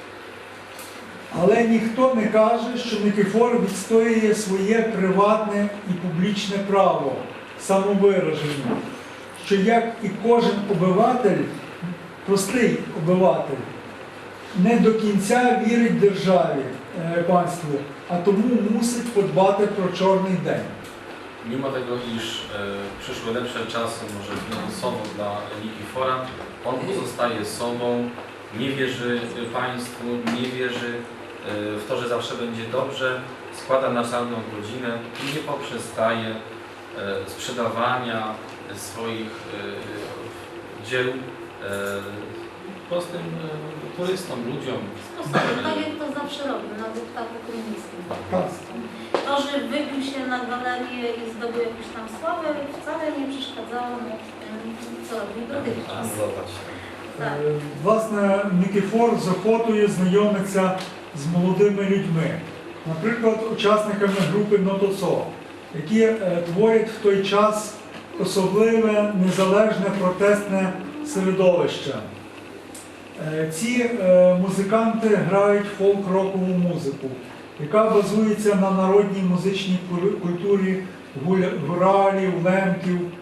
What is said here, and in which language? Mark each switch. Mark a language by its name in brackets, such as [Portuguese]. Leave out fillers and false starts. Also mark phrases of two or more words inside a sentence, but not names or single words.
[Ukrainian] Але ніхто не каже, що Никифор відстоює своє приватне і публічне право самовираження, що як і кожен обиватель, простий обиватель, не до кінця вірить державі, панству, а тому мусить подбати про чорний день. [Polish] Mimo tego, iż przyszły lepsze czasy, może finansowo dla Nikifora, on pozostaje sobą, nie wierzy państwu, nie wierzy w to, że zawsze będzie dobrze, składa na czarną godzinę i nie poprzestaje sprzedawania swoich dzieł prostym turystom, ludziom. Tak jak to zawsze robił, nawet tak ukraińskim. To, że wybił się na galerię i zdobył jakąś tam sławę, wcale nie przeszkadzało mu, co robił dotychczas. Tak. [Ukrainian] Власне, Никифор з охотою знайомиться з молодими людьми, наприклад, учасниками групи «Нотоцо», які творять в той час особливе, незалежне протестне середовище. Ці музиканти грають фолк-рокову музику, яка базується на народній музичній культурі гуралів, лемків.